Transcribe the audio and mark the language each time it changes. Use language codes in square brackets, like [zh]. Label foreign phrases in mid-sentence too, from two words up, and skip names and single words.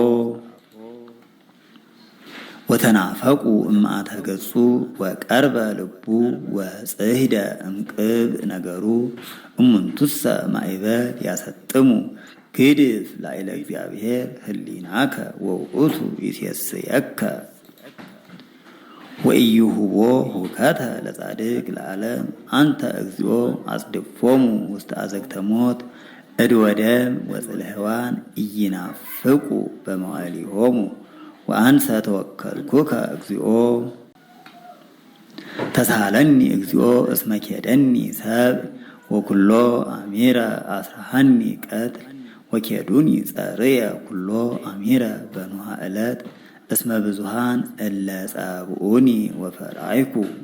[gez] ወተናፈቁ እምአተ ገጹ ወቀርበ ልቡ ወጽሕደ እምቅብ ነገሩ እሙንቱሰ ማእበል ያሰጥሙ ግድፍ ላዕለ እግዚአብሔር ህሊናከ ወውእቱ ይሴስየከ ወኢይሁቦ ሁከተ ለጻድቅ ለዓለም አንተ እግዚኦ አጽድፎሙ ውስተ አዘግተ ሞት እድ ወደም ወጽልሕዋን ኢይናፍቁ በመዋዕሊሆሙ ወአንሰ ተወከልኩከ እግዚኦ ተሳሃለኒ እግዚኦ እስመ ኬደኒ ሰብ ወኩሎ አሚረ አስራሃኒ ቀትል ወኬዱኒ ጸርየ ኩሎ አሚረ በኖሃ ዕለት እስመ ብዙሃን እለ ጸብኡኒ ወፈራይኩ